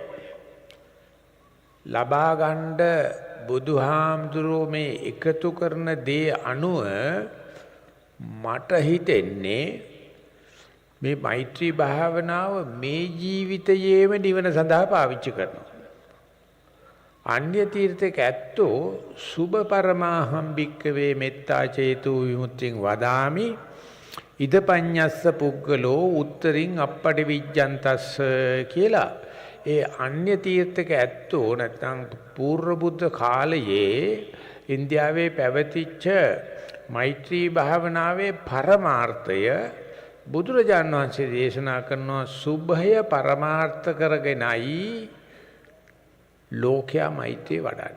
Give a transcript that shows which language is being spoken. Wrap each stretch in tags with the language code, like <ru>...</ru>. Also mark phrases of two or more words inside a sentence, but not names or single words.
<si>ලබා ගන්න බුදුහාමුදුරුවෝ මේ එකතු කරන දේ අනුව මට හිතෙන්නේ මේ මෛත්‍රී භාවනාව මේ ජීවිතයේම නිවන සඳහා පාවිච්චි කරනවා. අන්‍ය තීර්ථක ඇත්තෝ</si> <pi>සුභ පරමාහම් භික්කවේ මෙත්තා චේතු විමුක්තිං වදාමි ඉදපඤ්ඤස්ස පුග්ගලෝ උත්තරින් අප්පටි විජ්ජන්තස්ස කියලා.</pi> <si>ඒ අන්‍ය තීර්ථක ඇත්තෝ නැත්නම් පූර්ව බුද්ධ කාලයේ ඉන්දියාවේ පැවතිච්ච මෛත්‍රී භාවනාවේ පරමාර්ථය බුදුරජාණන් වහන්සේ දේශනා කරනවා සුභය පරමාර්ථ කරගෙනයි ලෝකයා මෛත්‍රිය වඩන්නේ.</si>